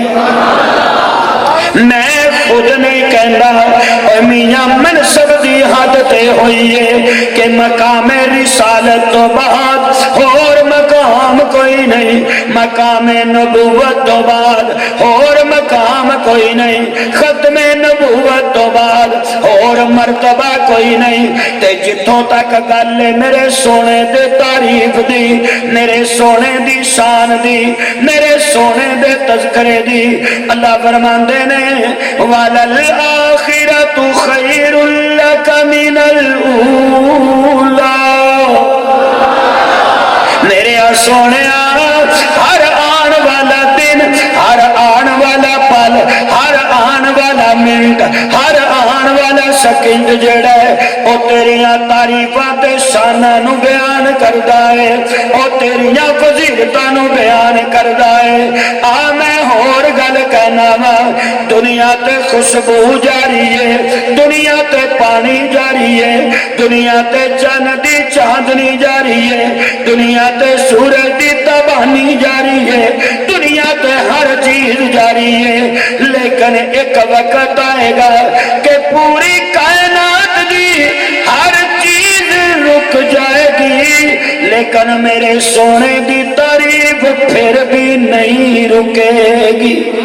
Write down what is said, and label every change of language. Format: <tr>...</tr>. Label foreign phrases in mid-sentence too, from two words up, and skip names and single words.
<pa>میں خود نہیں کہنا اے میاں منصب دی حد تے ہوئی ہے کہ مقام رسالت تو بعد اور مقام کوئی نہیں، مقام نبوت تو بعد اور مقام کوئی نہیں، ختم نبوت تو بعد اور مرتبہ کوئی نہیں۔ تے جتوں تک گل میرے سونے دے تعریف دی، میرے سونے دی شان دی، میرے سونے دے تذکرے دی، اللہ فرماندے نے</pa> <ar>وَلَلْآخِرَةُ خَيْرٌ لَكَ مِنَ الْأُولَى۔</ar> <pa>میرے سونے ہر آن والا دن، ہر آن والا پل، ہر آن والا منٹ، ہر آن والا سیکنڈ جڑا ہے او تیریاں تعریفاں تے شاناں نو بیان کردا ہے، او تیریاں فضیلتاں نو بیان کردا ہے۔ آ میں ہور گل کہنا وا، دنیا تے خوشبو جاری ہے، دنیا تے پانی جاری ہے، دنیا تے چند دی چاندنی جاری ہے، دنیا تے سورج دی تبانی جاری ہے، دنیا تے ہر چیز جاری ہے، لیکن ایک وقت آئے گا کہ پوری کائنات دی ہر چیز رک جائے گی، لیکن میرے سونے دی تعریف پھر بھی نہیں رکے گی۔</pa>